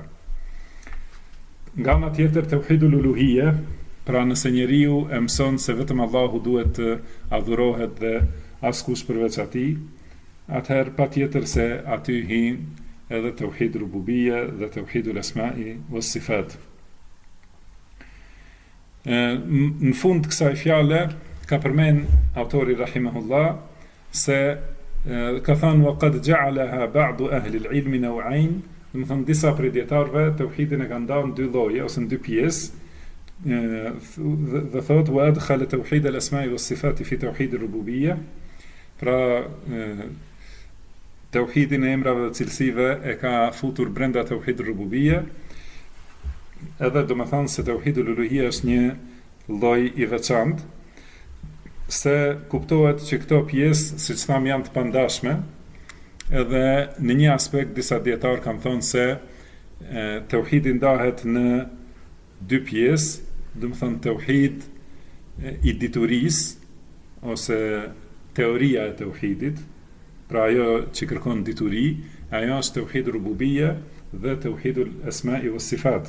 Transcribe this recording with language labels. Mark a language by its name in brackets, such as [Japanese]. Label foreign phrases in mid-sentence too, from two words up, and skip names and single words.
[Albanian] Nga ana tjetër, [Arabic] توحيد الألوهية, [Albanian] pra nëse njeriu e mëson se vetëm Allahu duhet të adhurohet dhe askush përveç atij, atëherë patjetër se aty hin edhe [Arabic] توحيد الربوبية [Albanian] dhe [Arabic] توحيد الأسماء والصفات. [Albanian] Në fund kësaj fjale ka përmend autori rahimahullah se ka thënë [Arabic] وقد جعلها بعض أهل العلم نوعين, [Albanian] do të thënë disa prej dietarëve tauhidin e kanë ndarë në 2 lloje ose në 2 pjesë, dhe thotë [Arabic] وأدخل توحيد الأسماء والصفات في توحيد الربوبية, [Albanian] pra tauhidin e emrave dhe cilësive e ka futur brenda [Arabic] توحيد الربوبية, [Albanian] edhe do të thënë se [Arabic] توحيد الألوهية [Albanian] është një lloj i veçantë, se kuptohet që këto pjesë, siç tham, janë të pandashme, edhe në një aspekt disa dietar kanë thonë se tauhidi ndahet në 2 pjesë, do të thënë tauhid i diturisë ose teoria e tauhidit, pra ajo që kërkon dituri, ajo është [Arabic] توحيد الربوبية [Albanian] dhe [Arabic] توحيد الأسماء والصفات.